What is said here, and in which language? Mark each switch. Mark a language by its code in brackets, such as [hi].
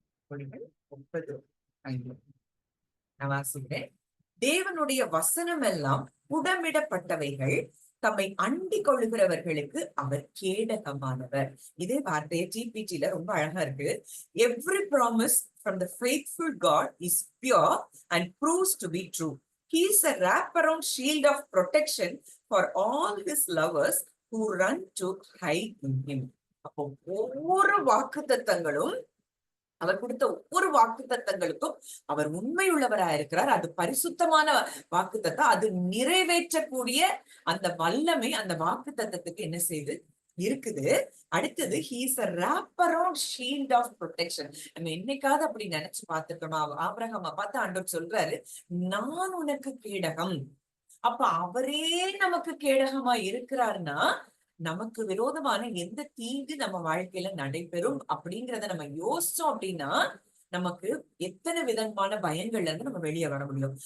[ta] மொழிகள் 30:5 நான் வாசிக்கிறேன். தேவனுடைய வசனம் எல்லாம் புடமிடப்பட்டவைகள், தம்மை அண்டிக் கொள்ளுகிறவர்களுக்கு அவர் கேடகமானவர். இதே வார்த்தையை டிபிடில ரொம்ப அழகா இருக்கு. [en] Every promise from the faithful God is pure and proves to be true. He is a wraparound shield of protection for all his lovers who run to hide in him. [ta] அப்போ ஒவ்வொரு வாக்குத்தத்தங்களும், அவர் கொடுத்த ஒவ்வொரு வாக்குத்தத்தங்களுக்கும் அவர் உண்மையுள்ளவராக இருக்கிறார். அது பரிசுத்தமான வாக்குத்தத்தம். அது நிறைவேற்றக்கூடிய அந்த வல்லமை அந்த வாக்குத்தத்தத்துக்கு என்ன செய்து இருக்குது. அடுத்தது [en] he is a wraparound shield of protection. [ta] நம்ம என்னைக்காவது அப்படி நினைச்சு பார்த்துக்கோமா? ஆபிரகாமை பார்த்து ஆண்டவர் சொல்றாரு, நான் உனக்கு கேடகம். அப்ப அவரே நமக்கு கேடகமா இருக்கிறாருன்னா நமக்கு விரோதமான எந்த தீங்கு நம்ம வாழ்க்கையில நடைபெறும் அப்படிங்கிறத நம்ம யோசிச்சோம் அப்படின்னா நமக்கு எத்தனை விதமான பயங்கள்ல இருந்து நம்ம வெளியே வர முடியும்.